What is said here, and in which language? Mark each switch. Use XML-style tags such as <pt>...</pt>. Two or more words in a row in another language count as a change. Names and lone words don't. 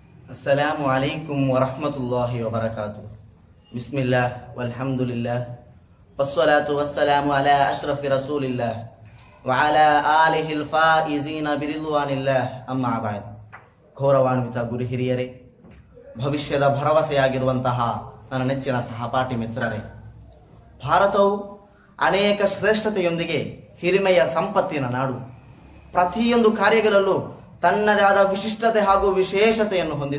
<ar>السلام عليكم ورحمة الله وبركاته. بسم الله والحمد لله والصلاة والسلام على أشرف رسول الله وعلى آله الفائزين برضوان الله أما بعد.</ar> <kn>ಗೌರವಾನ್ವಿತ ಗುರು ಹಿರಿಯರೇ, ಭವಿಷ್ಯದ ಭರವಸೆಯಾಗಿರುವಂತಹ ನನ್ನ ನೆಚ್ಚಿನ ಸಹಪಾಠಿ ಮಿತ್ರರೇ, ಭಾರತವು ಅನೇಕ ಶ್ರೇಷ್ಠತೆಯೊಂದಿಗೆ ಹಿರಿಮೆಯ ಸಂಪತ್ತಿನ ನಾಡು. ಪ್ರತಿಯೊಂದು ಕಾರ್ಯಗಳಲ್ಲೂ ತನ್ನದೇ ಆದ ವಿಶಿಷ್ಟತೆ ಹಾಗೂ ವಿಶೇಷತೆಯನ್ನು ಹೊಂದಿದೆ.</kn>